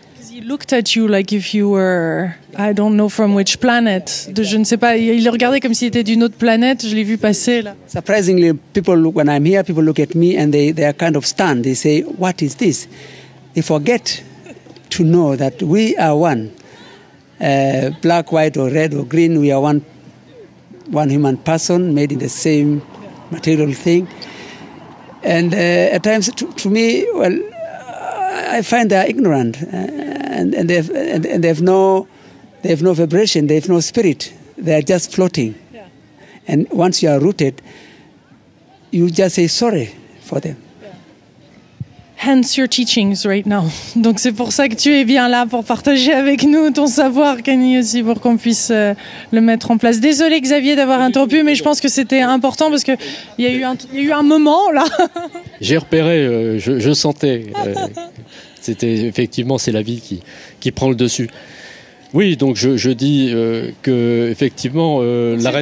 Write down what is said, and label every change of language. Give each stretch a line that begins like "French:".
English: He looked at you like if you were, I don't know from which planet.
French: Je ne sais pas, il le regardait comme s'il était d'une autre planète, je l'ai vu passer là.
English: Surprisingly, when I'm here, people look at me and they are kind of stunned. They say, what is this? They forget to know that we are one. Black, white, or red, or green, we are one one human person made in the same material thing. And at times, to me, well, I find they are ignorant, and they have no vibration, they have no spirit. They are just floating. Yeah. And once you are rooted, you just say sorry for them. Hence your teachings right now.
French: Donc c'est pour ça que tu es bien là pour partager avec nous ton savoir, Kenny, aussi, pour qu'on puisse le mettre en place. Désolé Xavier d'avoir interrompu, mais je pense que c'était important parce qu'il y a eu un moment là. J'ai repéré, je sentais. C'était effectivement, c'est la vie qui prend le dessus. Oui, donc je dis que effectivement la reine.